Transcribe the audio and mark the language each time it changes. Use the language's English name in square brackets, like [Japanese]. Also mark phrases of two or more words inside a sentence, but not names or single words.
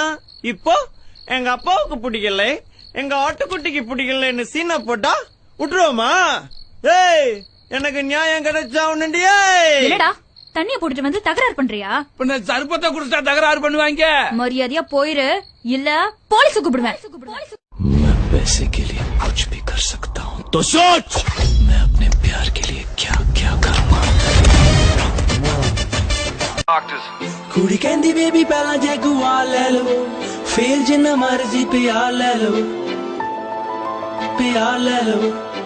[Tamil] இப்போ எங்க அப்பாவுக்கு பிடிக்கல, எங்க ஆட்டுக்குட்டிக்கு பிடிக்கலன்னு சீனா போட்டா விட்டுருவோமா? ஏய், எனக்கு நியாயம் கிடைச்சா உன்னுண்டியே. என்னடா தண்ணிய போட்டுட்டு வந்து தகராறு பண்றியா? பின்ன சர்பத்தை குடிச்சா தகராறு பண்ணுவாங்க. மரியாதையா போயிரு, இல்ல போலீஸ் கூப்பிடுவேன்। [Hindi] मैं पैसे के लिए कुछ भी कर सकता हूँ, तो सोच मैं अपने प्यार के लिए क्या क्या करूँगा। [Punjabi] ਕੁੜੀ ਕਹਿੰਦੀ ਬੇਬੀ ਪਹਿਲਾਂ ਜੇ ਗੁਆ ਲੈ ਲੋ, ਫਿਰ ਜਿੰਨਾ ਮਰਜ਼ੀ ਪਿਆਰ ਲੈ ਲੋ, ਪਿਆਰ ਲੈ ਲੋ।